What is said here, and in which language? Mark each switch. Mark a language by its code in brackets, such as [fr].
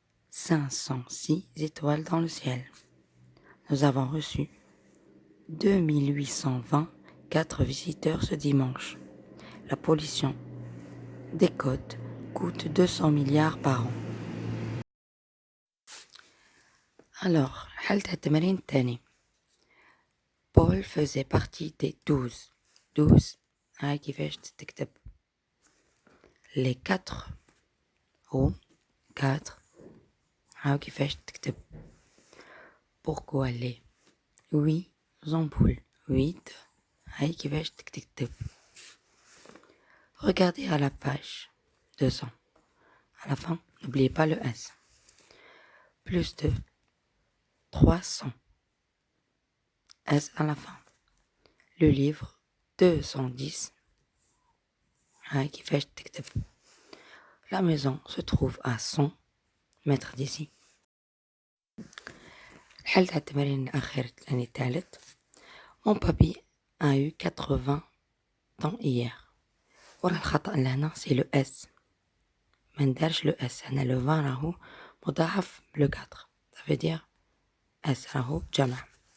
[fr] 506 étoiles dans le ciel. Nous avons reçu 2824 visiteurs ce dimanche. La pollution des côtes coûte 200 milliards par an. [ar] Alors, حل تاع التمرين الثاني. [fr] Paul faisait partie des 12. [ar] 12 هاي كيفاش تكتب les 4 roues 4 هاو كيفاش تكتب. [fr] Pourquoi les 8 ampoules 8 هاي كيفاش تكتب. Regardez à la page 200. À la fin, n'oubliez pas le S. Plus de 300. S à la fin. Le livre 210. هاي كيفاش تكتب. La maison se trouve à 100 mètres d'ici. [ar] الحل تاع التمارين الأخير يعني الثالث. [fr] Mon papy a eu 80 ans hier. [ar] وراه الخطأ لهنا سي لو اس، ما ندارش لو اس هنا. لو 20 راهو مضاعف بلو 4 ça veut dire اس راهو جمع.